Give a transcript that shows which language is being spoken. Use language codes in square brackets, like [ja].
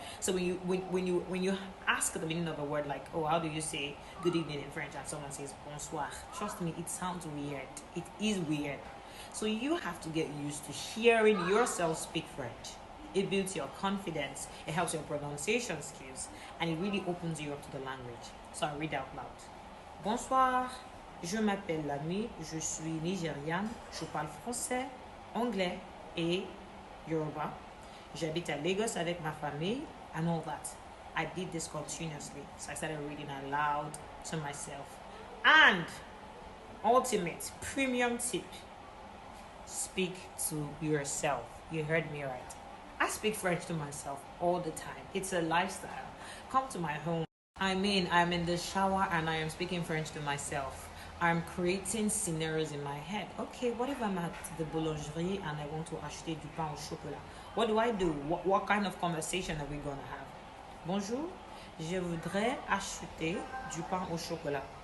[en] So when you ask the meaning of a word, like, oh, how do you say good evening in French, and someone says bonsoir, trust me, it sounds weird. It is weird. So you have to get used to hearing yourself speak French. It builds your confidence, it helps your pronunciation skills, and it really opens you up to the language. So I read out loud. [fr] Bonsoir, je m'appelle Lamy, je suis nigériane, je parle français, anglais et Yoruba. [en] J'habite à Lagos avec ma famille, and all that. I did this continuously. So I started reading aloud to myself. And ultimate premium tip, speak to yourself. You heard me right. I speak French to myself all the time. It's a lifestyle. Come to my home. I'm in the shower and I am speaking French to myself. I'm creating scenarios in my head. Okay, what if I'm at the boulangerie and I want to acheter du pain au chocolat? What do I do? What kind of conversation are we going to have? Bonjour, je voudrais acheter du pain au chocolat.